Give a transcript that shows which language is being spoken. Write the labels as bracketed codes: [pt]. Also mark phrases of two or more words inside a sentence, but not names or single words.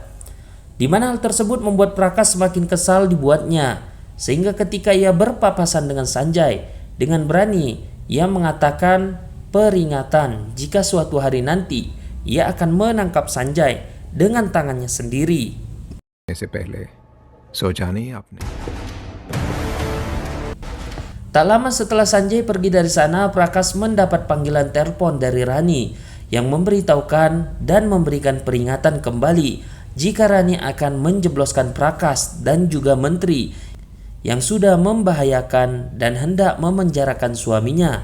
[id] Di mana hal tersebut membuat Prakas semakin kesal dibuatnya, sehingga ketika ia berpapasan dengan Sanjay, dengan berani ia mengatakan peringatan jika suatu hari nanti ia akan menangkap Sanjay dengan tangannya sendiri. [hi] से पहले सोचा नहीं आपने? [id] Tak lama setelah Sanjay pergi dari sana, Prakas mendapat panggilan telepon dari Rani yang memberitahukan dan memberikan peringatan kembali jika Rani akan menjebloskan Prakas dan juga menteri yang sudah membahayakan dan hendak memenjarakan suaminya.